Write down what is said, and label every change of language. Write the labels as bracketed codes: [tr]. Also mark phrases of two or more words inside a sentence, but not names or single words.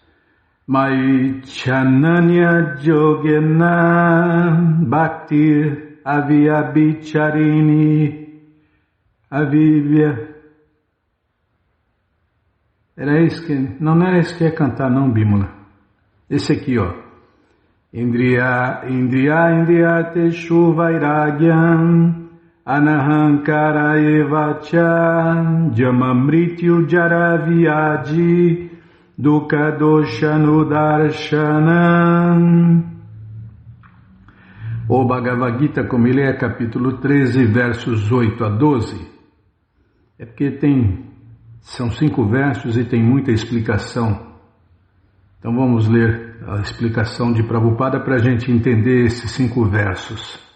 [sa] Maichananya Jogena Bhakti Avyabhicharini Avivya. [pt] Era isso que... Não era isso que ia cantar não, Bímola. Esse aqui, ó. [sa] Indriyateshu vairagyam anahankara evacha jamamrityu jaravyadi dukkha doshanudarshanam. [pt] O Bhagavad Gita, como ele é, capítulo 13, versos 8 a 12. É porque são 5 versos e tem muita explicação. Então vamos ler a explicação de Prabhupada para a gente entender esses 5 versos.